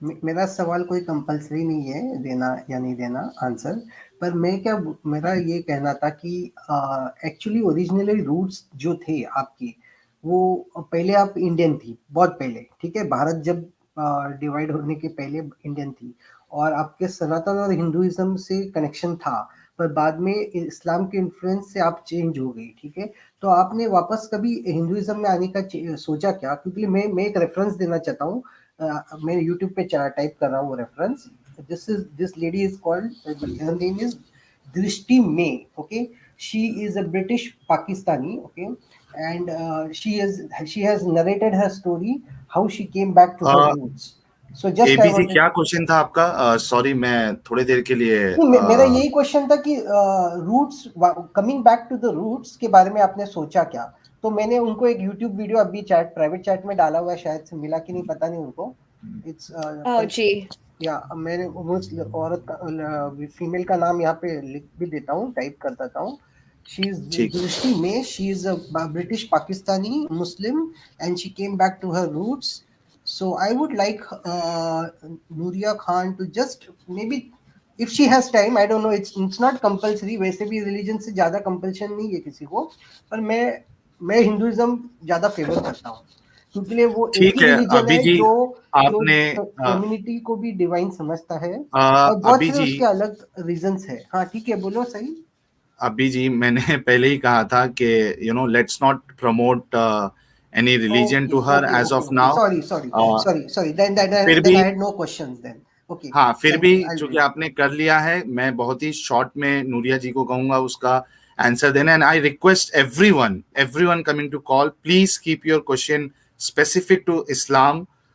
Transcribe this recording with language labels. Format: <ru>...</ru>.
<hi>मेरा सवाल कोई कंपलसरी नहीं है देना या नहीं देना आंसर, पर मेरा ये कहना था कि एक्चुअली ओरिजिनली रूट्स जो थे आपकी, वो पहले आप इंडियन थी, बहुत पहले, ठीक है, भारत जब डिवाइड होने के पहले इंडियन थी, और आपके सनातन और हिंदुइज्म से कनेक्शन था, पर बाद में इस्लाम के इन्फ्लुएंस से आप चेंज हो गई, ठीक है. तो आपने वापस कभी हिंदुइज्म में आने का सोचा क्या? क्योंकि मैं एक रेफरेंस देना चाहता हूँ. मैं यूट्यूब पे टाइप कर रहा हूँ reference.</hi> <en>This lady is called, her name is Drishti May. Okay, she is a British Pakistani. Okay, and she has narrated her story how she came back to her roots. So just I एबीजी, wanted,</en> <hi>क्या question था आपका? Sorry, मैं थोड़ी देर के लिए मेरा यही question था कि roots,</hi> <en>coming back to the roots</en> <hi>के बारे में आपने सोचा क्या? तो मैंने उनको एक यूट्यूब वीडियो अभी प्राइवेट चैट में डाला हुआ है, शायद से मिला कि नहीं पता नहीं उनको.</hi> <en>it's</en> <hi>जी. या मैंने उस औरत का, फीमेल का नाम यहाँ पे लिख भी देता हूँ, टाइप कर देता हूँ.</hi> <en>She is Drishti May. She is a British Pakistani Muslim, and she came back to her roots. So I would like Nuriyah Khan to just maybe, if she has time, I don't know, it's not compulsory.</en> <hi>वैसे भी religion से ज्यादा compulsion नहीं है किसी को, पर मैं हिंदुइज्म ज्यादा फेवर करता हूँ, क्योंकि वो एक ही रिलीजन है जो फेमिनिटी को भी डिवाइन समझता है, और बहुत सारे उसके अलग रीजंस है. हाँ ठीक है, बोलो सही.</hi> <en>अभी जी,</en> <hi>मैंने पहले ही कहा था कि</hi> <en>You know, let's not promote any religion to her as of now. Sorry. Then I had no questions then. Okay.</en> <hi>हाँ, फिर भी चूंकि आपने कर लिया है, मैं बहुत ही शॉर्ट में नूरिया जी को कहूंगा उसका आंसर देना.</hi> <en>And I request everyone coming to call, please keep your question specific to Islam.</en>